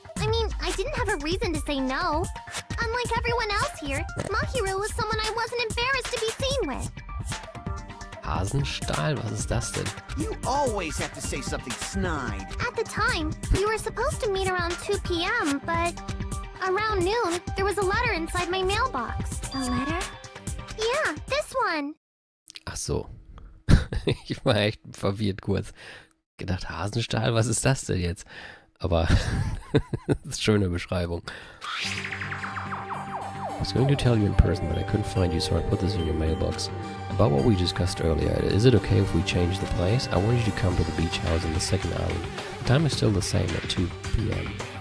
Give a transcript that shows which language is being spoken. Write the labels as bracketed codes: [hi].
[en] I mean, I didn't have a reason to say no. Unlike everyone else here, Mahiru was someone I wasn't embarrassed to be seen with. [de] Hasenstahl? Was ist das denn? [en] You always have to say something snide. At the time, we were supposed to meet around 2 p.m., but around noon, there was a letter inside my mailbox. A letter? Yeah, this one. [de] Ach so. Ich war echt verwirrt kurz. Gedacht, Hasenstahl, was ist das denn jetzt? Aber, das ist eine schöne Beschreibung. [en] I was going to tell you in person, but I couldn't find you, so I put this in your mailbox. About what we discussed earlier, is it okay if we change the place? I want you to come to the beach house on the second island. The time is still the same at 2 p.m.